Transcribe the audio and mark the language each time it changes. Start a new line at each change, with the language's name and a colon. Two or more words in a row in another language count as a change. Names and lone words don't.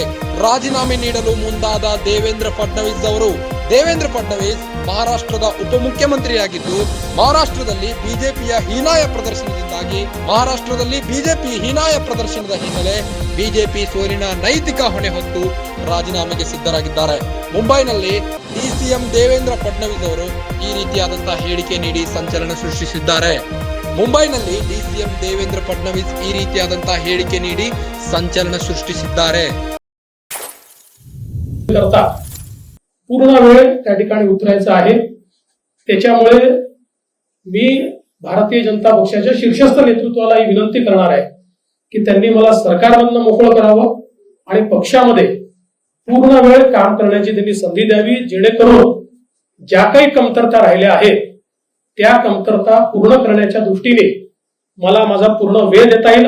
Kannada: ರಾಜೀನಾಮೆ ನೀಡಲು ಮುಂದಾದ ದೇವೇಂದ್ರ ಫಡ್ನವೀಸ್ ಮಹಾರಾಷ್ಟ್ರದ ಉಪಮುಖ್ಯಮಂತ್ರಿಯಾಗಿದ್ದು ಮಹಾರಾಷ್ಟ್ರದಲ್ಲಿ ಬಿಜೆಪಿ ಹೀನಾಯ ಪ್ರದರ್ಶನದ ಹಿನ್ನೆಲೆ ಬಿಜೆಪಿ ಸೋಲಿನ ನೈತಿಕ ಹೊಣೆ ಹೊತ್ತು ರಾಜೀನಾಮೆಗೆ ಸಿದ್ಧರಾಗಿದ್ದಾರೆ. ಮುಂಬೈನಲ್ಲಿ ಡಿಸಿಎಂ ದೇವೇಂದ್ರ ಫಡ್ನವೀಸ್ ಅವರು ಈ ರೀತಿಯಾದಂತಹ ಹೇಳಿಕೆ ನೀಡಿ ಸಂಚಲನ ಸೃಷ್ಟಿಸಿದ್ದಾರೆ.
Marathi: पूर्ण वेळ त्या ठिकाणी उतरायचा आहे. त्याच्यामुळे मी भारतीय जनता पक्षाच्या शीर्षस्थ नेतृत्वाला ही विनंती करणार आहे की त्यांनी मला सरकारमधनं मोकळं करावं आणि पक्षामध्ये पूर्ण वेळ काम करण्याची त्यांनी संधी द्यावी, जेणेकरून ज्या काही कमतरता राहिल्या आहेत त्या कमतरता पूर्ण करण्याच्या दृष्टीने मला माझा पूर्ण वेळ देता येईल.